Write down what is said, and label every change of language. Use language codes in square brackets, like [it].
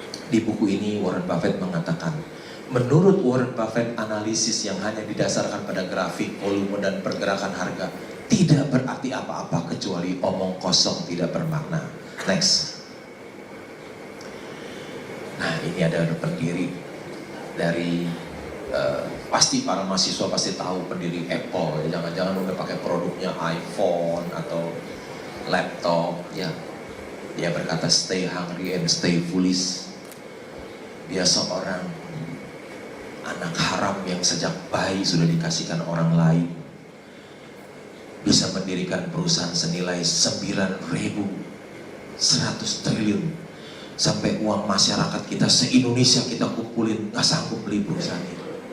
[id] Di buku ini Warren Buffett mengatakan, menurut Warren Buffett, analisis yang hanya didasarkan pada grafik, volume, dan pergerakan harga tidak berarti apa-apa kecuali omong kosong tidak bermakna. Next. Nah, ini ada pendiri dari pasti para mahasiswa pasti tahu pendiri Apple. Jangan-jangan udah pakai produknya iPhone atau laptop. Ya, dia berkata, [en] stay hungry and stay foolish. [id] Dia seorang anak haram yang sejak bayi sudah dikasihkan orang lain. Bisa mendirikan perusahaan senilai 9.100 triliun. Sampai uang masyarakat kita se-Indonesia kita kumpulin, gak sanggup beli perusahaan itu.